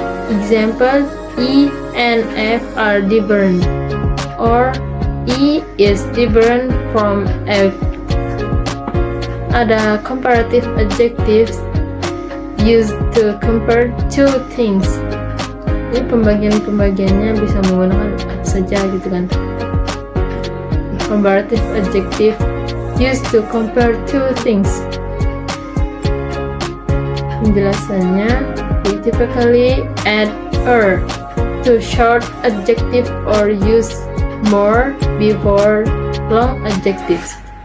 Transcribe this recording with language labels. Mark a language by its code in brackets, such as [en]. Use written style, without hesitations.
[en] Example, E and F are different, or E is different from F. [id] Ada [en] comparative adjectives used to compare two things. [id] Ini pembagiannya bisa menggunakan apa saja gitu kan. [en] Comparative adjective used to compare two things. [id] Penjelasannya, [en] we typically add er to short adjective or use more before long adjectives.